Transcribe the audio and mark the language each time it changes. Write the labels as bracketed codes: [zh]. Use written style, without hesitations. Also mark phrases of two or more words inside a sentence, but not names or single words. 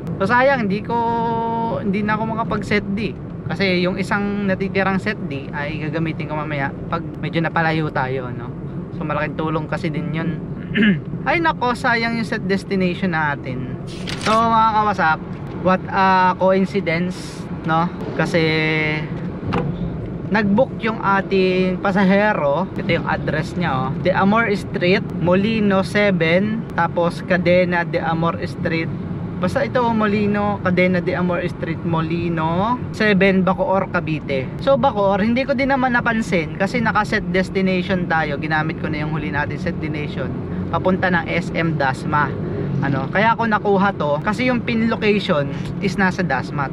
[tl] So sayang hindi na ako makapag [en] set D. [tl] Kasi yung isang natitirang [en] set D [tl] ay gagamitin ko mamaya pag medyo napalayo tayo, no? So malaking tulong kasi din yun. Ay nako, sayang yung [en] set destination [tl] natin. So mga kawasap, [en] what a coincidence, no? [tl] Kasi nagbook yung ating pasahero. Ito yung address niya, oh. De Amor Street, Molino 7. Tapos Cadena de Amor Street. Basta ito, Molino, Cadena de Amor Street, Molino 7, Bacoor, Cavite. So Bacoor, hindi ko din naman napansin kasi naka- [en] set destination [tl] tayo. Ginamit ko na yung huli natin [en] set destination [tl] papunta ng SM Dasma. Ano, kaya ako nakuha to kasi yung [en] pin location [tl] is nasa Dasma.